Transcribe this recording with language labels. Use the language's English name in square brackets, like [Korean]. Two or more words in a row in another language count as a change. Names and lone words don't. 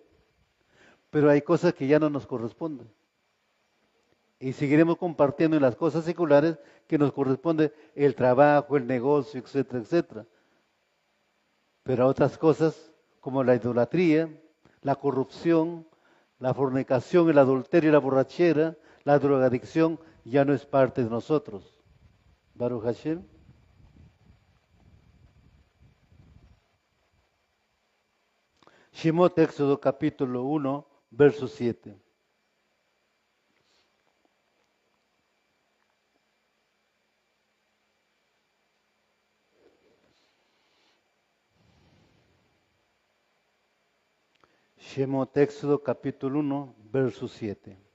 [Spanish] Pero hay cosas que ya no nos corresponden. Y seguiremos compartiendo en las cosas seculares que nos corresponde el trabajo, el negocio, etcétera, etcétera. Pero otras cosas como la idolatría, la corrupción, la fornicación, el adulterio, la borrachera, la drogadicción, ya no es parte de nosotros. [Hebrew] ברוך השם. שמות, [Spanish] Éxodo capítulo 1, verso 7. Shemot, Éxodo capítulo 1, verso 7.